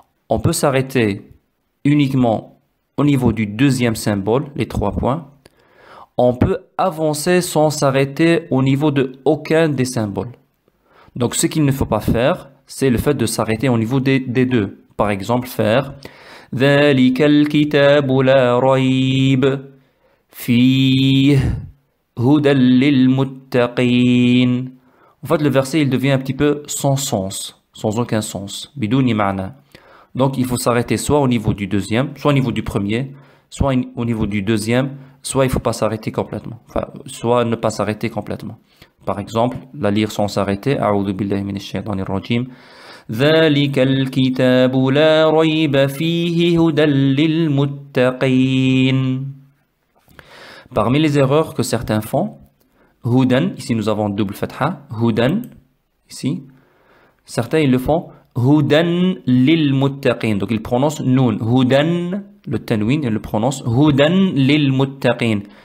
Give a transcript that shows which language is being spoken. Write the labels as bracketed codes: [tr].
[fr] On peut s'arrêter uniquement au niveau du deuxième symbole, les 3 points. On peut avancer sans s'arrêter au niveau de aucun des symboles. Donc ce qu'il ne faut pas faire, c'est le fait de s'arrêter au niveau des deux. Par exemple, faire [ar] ذلك الكتاب لا ريب فيه هدى للمتقين. [fr] En fait, le verset, il devient un petit peu sans sens, sans aucun sens. [ar] Bidouni ma'na. [fr] Donc, il faut s'arrêter soit au niveau du deuxième, soit au niveau du premier, soit au niveau du deuxième, soit il ne faut pas s'arrêter complètement. Enfin, soit ne pas s'arrêter complètement. Par exemple, la lire sans s'arrêter. [ar] A'udhu billahi minash shaitanir rajim. ذلك الكتاب لا ريب فيه هدى للمتقين. [fr] Parmi les erreurs que certains font, hudan, ici nous avons double fatha, hudan, ici, certains ils le font [ar] hudan lil muttaqin, [fr] donc ils prononcent noun, hudan, le tanwin, ils le prononcent hudan lil muttaqin,